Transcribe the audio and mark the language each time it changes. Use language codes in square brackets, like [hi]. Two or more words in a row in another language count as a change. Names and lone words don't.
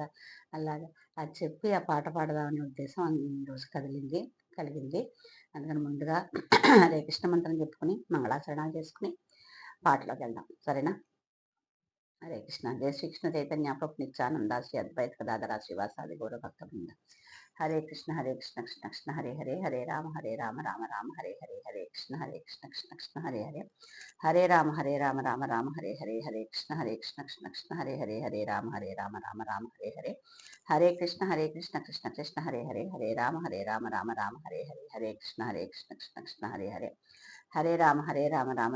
[te] అలాగా అది చెప్పి ఆ పాట పాడదామనే ఉద్దేశం ఈరోజు కలిగింది. అందుకని ముందుగా హరే కృష్ణ మంత్రం చెప్పుకొని, మంగళాచరణాలు చేసుకొని పాటలోకెళ్దాం. సరేనా? [sa] హరే కృష్ణ. జై శ్రీకృష్ణ చైతన్య ప్రభు నిత్యానంద శ్రీ అద్వైత గదాధర శ్రీవాసాది గౌర భక్త బృంద. హరే కృష్ణ కృష్ణ కృష్ణ హరే హరే, హరే రామ రామ రామ హరే హరే, హరే కృష్ణ కృష్ణ కృష్ణ హరే హరే, హరే రామ రామ రామ హరే హరే, హరే కృష్ణ కృష్ణ కృష్ణ హరే హరే, హరే రామ రామ రామ హరే హరే, హరే కృష్ణ కృష్ణ కృష్ణ హరే హరే, హరే రామ రామ రామ హరే హరే, హరే కృష్ణ కృష్ణ కృష్ణ హరే హరే, హరే రామ రామ